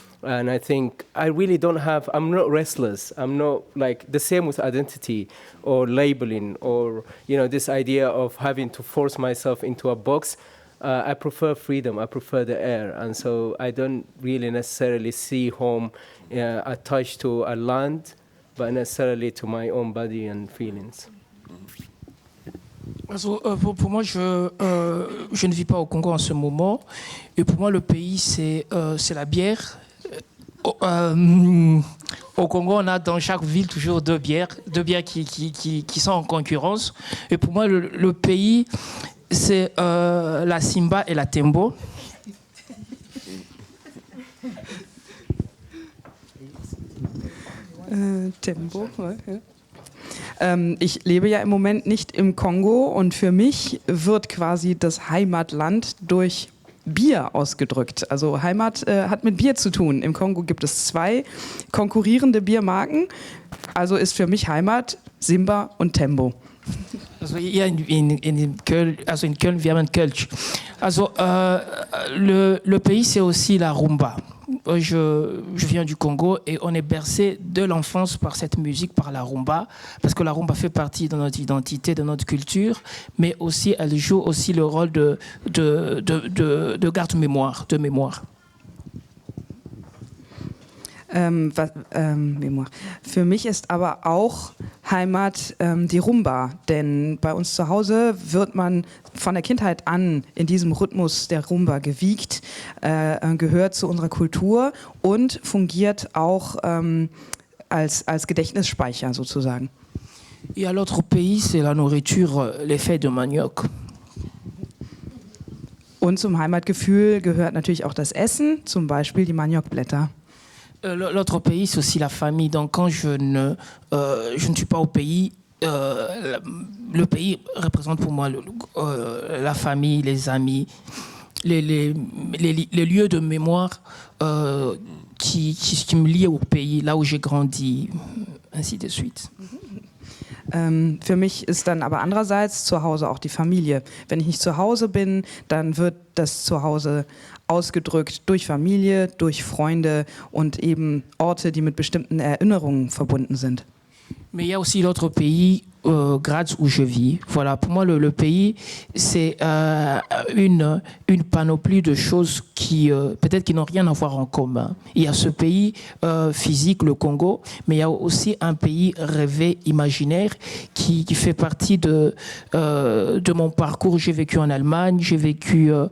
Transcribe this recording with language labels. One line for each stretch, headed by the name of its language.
English: And I think I really don't have, I'm not restless. I'm not like, the same with identity or labeling or, you know, this idea of having to force myself into a box. I prefer freedom, I prefer the air. And so I don't really necessarily see home attached to a land, but necessarily to my own body and feelings.
French: Also, pour moi, je ne vis pas au Congo en ce moment. Et pour moi, le pays, c'est la bière. Au Congo, on a dans chaque ville toujours 2 bières qui sont en concurrence. Et pour moi, le pays, c'est la Simba et la Tembo.
German: Tempo. Ja. Ich lebe ja im Moment nicht im Kongo und für mich wird quasi das Heimatland durch Bier ausgedrückt. Also Heimat hat mit Bier zu tun. Im Kongo gibt es 2 konkurrierende Biermarken. Also ist für mich Heimat Simba und Tembo. Also hier in Köln, wir haben Kölsch.
French: Also le pays, c'est aussi la rumba. Je viens du Congo et on est bercé de l'enfance par cette musique, par la rumba, parce que la rumba fait partie de notre identité, de notre culture, mais aussi elle joue aussi le rôle de garde-mémoire, de mémoire. Mémoire.
German: Für mich ist aber auch Heimat die Rumba, denn bei uns zu Hause wird man von der Kindheit an in diesem Rhythmus der Rumba gewiegt, gehört zu unserer Kultur und fungiert auch als Gedächtnisspeicher sozusagen.
French: Et à l'autre pays, c'est la nourriture, les fèves de manioc.
German: Und zum Heimatgefühl gehört natürlich auch das Essen, zum Beispiel die Maniokblätter.
French: L'autre pays, c'est aussi la famille. Donc, quand je ne suis pas au pays, le pays représente pour moi la famille, les amis, les lieux de mémoire qui me lient au pays, là où j'ai grandi, ainsi de suite.
German: Für mich ist dann aber andererseits zu Hause auch die Familie. Wenn ich nicht zu Hause bin, dann wird das Zuhause ausgedrückt durch Familie, durch Freunde und eben Orte, die mit bestimmten Erinnerungen verbunden sind.
French: Mais il y a aussi l'autre pays, Graz, où je vis. Voilà, pour moi, le pays, c'est une panoplie de choses qui, peut-être, qui n'ont rien à voir en commun. Il y a ce pays physique, le Congo, mais il y a aussi un pays rêvé, imaginaire, qui fait partie de mon parcours. J'ai vécu en Allemagne, j'ai vécu